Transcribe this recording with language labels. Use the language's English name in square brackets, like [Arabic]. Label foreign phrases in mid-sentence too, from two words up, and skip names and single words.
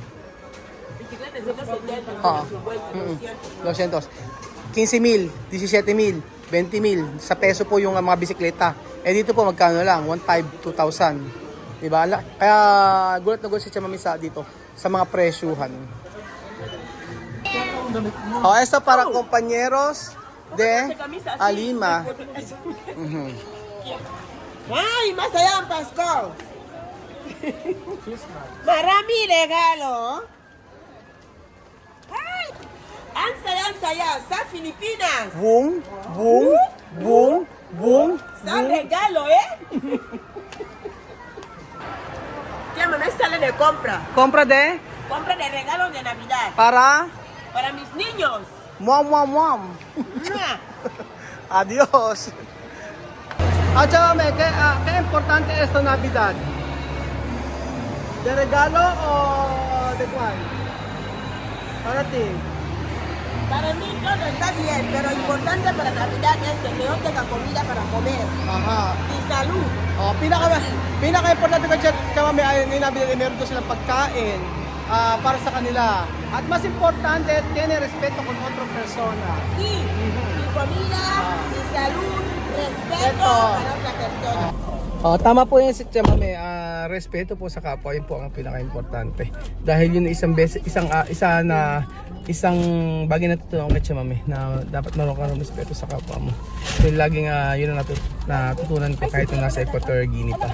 [Spanish] Bicicleta, 170, [Filipino] Oo. 200. 15,000, 17,000, 20,000. Sa peso po yung mga bisikleta. Dito po magkano lang? 1,500, 2,000. Diba? Kaya gulat na gulat si Chamamisa dito sa mga presyuhan. [Spanish] Esto para compañeros de Alima. [Filipino] Ay, [Spanish] más allá [Filipino] ang Pasko. Marami regalo. Ay, ang saya sa Pilipinas. Boom, boom, boom, boom. Sa regalo, [Spanish] eh. Tía, mamá sale de compra. Compra de Compra de regalos de Navidad. para Para mis niños. muam muam muam. Mua. Adios. [Filipino] At saka, me, kaya importante [Spanish] esta Navidad? De regalo o de cuál? Para ti. Para mí todo está bien, pero importante para Navidad es que yo tenga comida para comer. Aha. Y salud. [Filipino] Oh, pinaka-importante ko siya may ayun ngayon Navidad, meron doon silang pagkain para sa kanila. [Spanish] At mas importante, tiene respeto con otra persona. Sí. Y comida, y salud, respeto [Filipino] Eto. [Spanish] para otra persona. [Filipino] Oh, tama po yun si Chamame, respeto po sa kapwa, yun po ang pinaka-importante. Dahil yun isang bagay na tutunan kay Chamame na dapat meron ka ng respeto sa kapwa mo. So laging yun ang natutunan ko kahit nung nasa Equatorial Guinea pa.